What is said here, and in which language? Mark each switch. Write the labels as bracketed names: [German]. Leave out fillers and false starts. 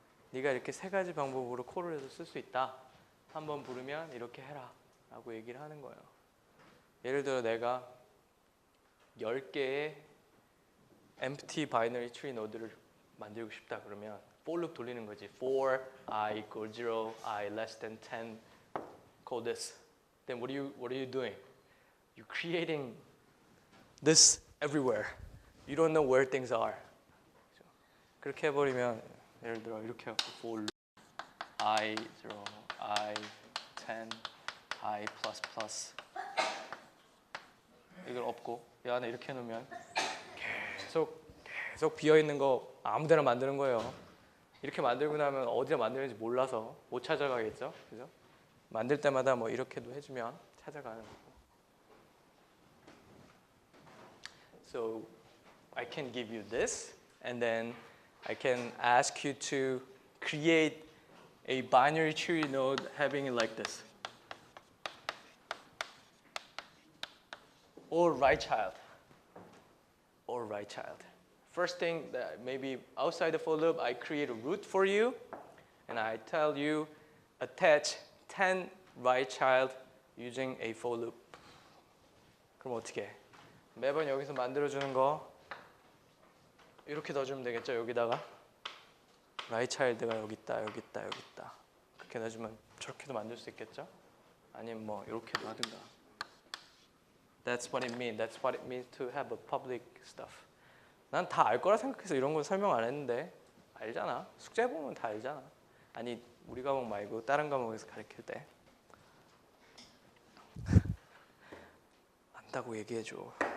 [Korean] 네가 이렇게 3 가지 방법으로 콜을 해서 쓸 수 있다. 한번 부르면 이렇게 해라 라고 얘기를 하는 거예요. 예를 들어 내가 10개의 empty binary tree 노드를 만들고 싶다 그러면 for loop 돌리는 거지. [English] for I equal 0, I less than 10, call this. Then what are you doing? You're creating this everywhere. You don't know where things are. [Korean] 그렇게 해버리면 예를 들어 이렇게 해갖고 for loop I 0, I 10, I plus plus 이걸 없고 이 안에 이렇게 해놓으면 계속 비어있는 거 아무데나 만드는 거예요. 이렇게 만들고 나면 어디다 만드는지 몰라서 못 찾아가겠죠, 그죠? 만들 때마다 뭐 이렇게도 해주면 찾아가는 거고. [English] So I can give you this, and then I can ask you to create a binary tree node having it like this. Or right child. Or right child. First thing that maybe outside the for loop, I create a root for you, and I tell you attach 10 right child using a for loop. [Korean] 그럼 어떻게 해? 매번 여기서 만들어주는 거 이렇게 넣어주면 되겠죠? 여기다가 right child가 여기 있다, 여기 있다, 여기 있다. 그렇게 넣어주면 저렇게도 만들 수 있겠죠? 아니면 뭐 이렇게도 하든가. [English] That's what it means. That's what it means to have a public stuff. [Korean] 난 다 알 거라 생각해서 이런 걸 설명 안 했는데 알잖아. 숙제 보면 다 알잖아. 아니 우리 과목 말고 다른 과목에서 가르칠 때 안다고 얘기해줘.